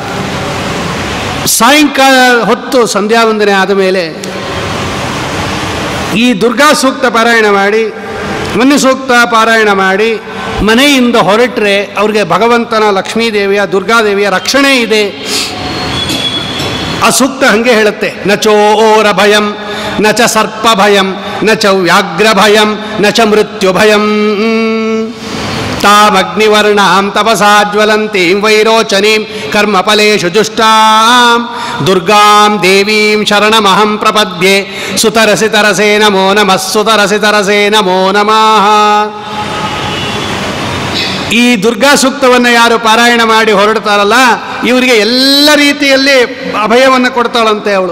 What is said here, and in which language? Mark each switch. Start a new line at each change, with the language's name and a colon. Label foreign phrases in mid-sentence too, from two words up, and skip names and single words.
Kannada: ಸಾಯಂಕಾಲ ಹೊತ್ತು ಸಂಧ್ಯಾ ವಂದನೆ ಆದ ಮೇಲೆ ಈ ದುರ್ಗಾ ಸೂಕ್ತ ಪಾರಾಯಣ ಮಾಡಿ, ಮನ್ಯ ಸೂಕ್ತ ಪಾರಾಯಣ ಮಾಡಿ ಮನೆಯಿಂದ ಹೊರಟ್ರೆ ಅವ್ರಿಗೆ ಭಗವಂತನ, ಲಕ್ಷ್ಮೀದೇವಿಯ, ದುರ್ಗಾದೇವಿಯ ರಕ್ಷಣೆ ಇದೆ. ಆ ಸೂಕ್ತ ಹಾಗೆ ಹೇಳುತ್ತೆ,
Sanskrit: ನ ಚೋರ ಭಯಂ ನ ಚ ಸರ್ಪ ಭಯಂ ನ ಚ ವ್ಯಾಘ್ರ ಭಯಂ ನ ಚ ಮೃತ್ಯು ಭಯಂ ತಾಮಗ್ನಿವರ್ಣಾಂ ತಪಸಾಜ್ವಲಂತೀಂ ವೈರೋಚನೀಂ ಕರ್ಮಫಲೇಷು ಜುಷ್ಟಾಂ ದುರ್ಗಾಂ ದೇವೀಂ ಶರಣಮಹಂ ಪ್ರಪದ್ಯೆ ಸುತರಸಿ ತರಸೇ ನಮೋ ನಮಃ ಸುತರಸಿ ತರಸೇ ನಮೋ ನಮಃ.
Kannada: ಈ ದುರ್ಗಾ ಸೂಕ್ತವನ್ನು ಯಾರು ಪಾರಾಯಣ ಮಾಡಿ ಹೊರಡ್ತಾರಲ್ಲ ಇವರಿಗೆ ಎಲ್ಲ ರೀತಿಯಲ್ಲಿ ಅಭಯವನ್ನು ಕೊಡ್ತಾಳಂತೆ ಅವಳು.